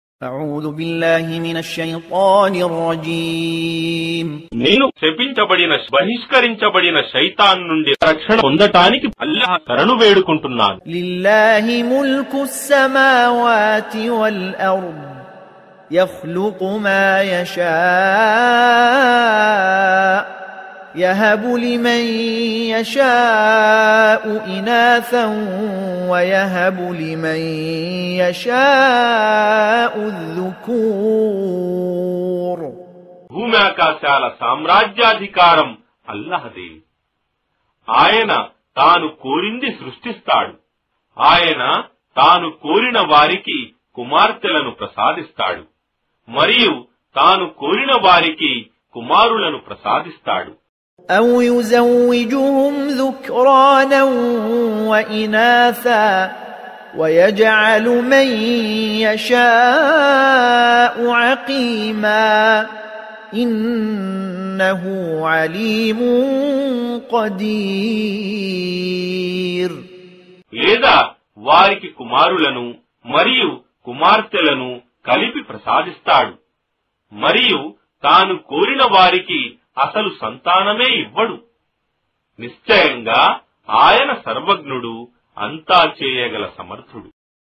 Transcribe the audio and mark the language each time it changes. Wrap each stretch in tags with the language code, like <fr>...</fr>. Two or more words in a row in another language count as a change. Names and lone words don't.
<ar>أعوذ بالله من الشيطان الرجيم</ar> <te>నేను శపించబడిన బహిష్కరించబడిన శైతాన్ నుండి రక్షణ పొందటానికి అల్లాహ్ శరణు వేడుకుంటున్నాను.</te> <ar>لله ملك السماوات والأرض يخلق ما يشاء يهب لمن يشاء إناثا ويهب لمن يشاء الذكور.</ar> <te>భూమ్యాకాశాల సామ్రాజ్యాధికారం అల్లాహదే. ఆయన తాను కోరింది సృష్టిస్తాడు. ఆయన తాను కోరిన వారికి కుమార్తెలను ప్రసాదిస్తాడు మరియు తాను కోరిన వారికి కుమారులను ప్రసాదిస్తాడు.</te> <ar>أو يزوجهم ذكرانا وإناثا ويجعل من يشاء عقيما إنه عليم قدير.</ar> <te>లేదా వారికి కుమారులను మరియు కుమార్తెలను కలిపి ప్రసాదిస్తాడు మరియు తాను కోరిన వారికి అసలు సంతానమే ఇవ్వడు. నిశ్చయంగా ఆయన సర్వజ్ఞుడు, అంతా చేయగల సమర్థుడు.</te>